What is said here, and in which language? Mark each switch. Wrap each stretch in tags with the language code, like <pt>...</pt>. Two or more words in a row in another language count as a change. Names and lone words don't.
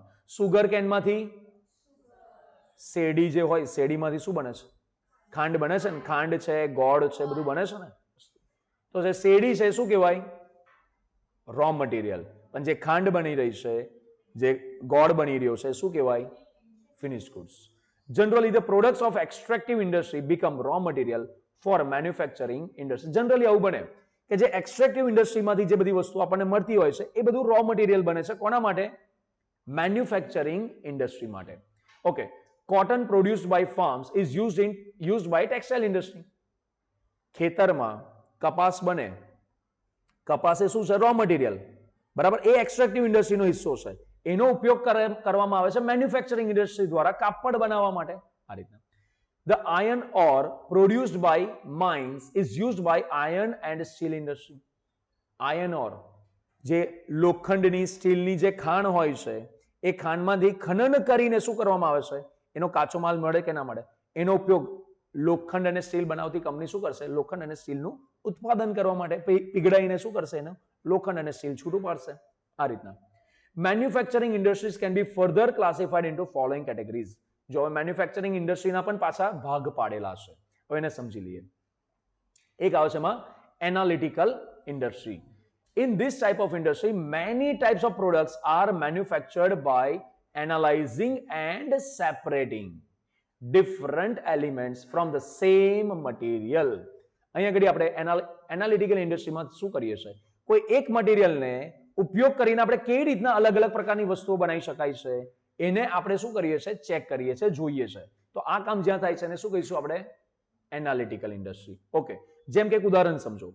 <en>sugar caneમાંથી,</en> <gu>શેરડી જે હોય, શેરડીમાંથી શું બને છે? ખાંડ બને છે ને. ખાંડ છે, ગોળ છે, બધું બને છે ને. તો જે શેરડી છે શું કહેવાય?</gu> <en>raw material.</en> <gu>પણ જે ખાંડ બની રહી છે, જે ગોળ બની રહ્યો છે, શું કહેવાય?</gu> <en>finished goods. Generally, the products of extractive industry become raw material for manufacturing industry.</en> <gu>Generally આવું બને કે જે</gu> <en>extractive industryમાંથી</en> <gu>જે બધી વસ્તુ આપણને મળતી હોય છે એ બધું</gu> <en>raw material</en> <gu>બને છે. કોના માટે?</gu> <en>manufacturing industry</en> <gu>માટે. ઓકે.</gu> <en>cotton produced by farms is used by textile industry.</en> <gu>ખેતરમાં કપાસ બને. કપાસ એ શું છે?</gu> <en>raw material.</en> <gu>બરાબર, એ</gu> <en>extractive industryનો</en> <gu>હિસ્સો છે. એનો ઉપયોગ કરવામાં આવે છે</gu> <en>manufacturing industry</en> <gu>દ્વારા કાપડ બનાવવા માટે. આ રીતના.</gu> <en>The iron ore produced by mines is used by iron and steel industry. Iron ore,</en> <gu>જે લોખંડની, સ્ટીલની જે ખાણ હોય છે, એ ખાણમાંથી ખનન કરીને શું કરવામાં આવે છે? એનો કાચો માલ મળે કે ના મળે? એનો ઉપયોગ લોખંડ અને સ્ટીલ બનાવતી કંપની શું કરશે? લોખંડ અને સ્ટીલનું ઉત્પાદન કરવા માટે પીગળાઈને શું કરશે? એને લોખંડ અને સ્ટીલ છૂટું પાડશે. આ રીતના.</gu> <en>Manufacturing industries can be further classified into following categories.</en> <gu>જો હવે</gu> <en>manufacturing industryના</en> <gu>પણ પાછા ભાગ પાડેલા છે. હવે એને સમજી લઈએ. એક આવે છે એમાં</gu> <en>analytical industry. In this type of industry, many types of products are manufactured by analyzing and separating different elements from the same material.</en> <gu>અહીંયા આગળ આપણે</gu> <en>analytical industryમાં</en> <gu>શું કરીએ છીએ? કોઈ એક મટીરિયલને ઉપયોગ કરીને આપણે કેવી રીતના અલગ અલગ પ્રકારની વસ્તુઓ બનાવી શકાય છે એને આપણે શું કરીએ છીએ? ચેક કરીએ છીએ, જોઈએ છે. તો આ કામ જ્યાં થાય છે એને શું કહીશું આપણે?</gu> <en>analytical industry.</en> <gu>ઓકે. જેમ કે એક ઉદાહરણ સમજો.</gu>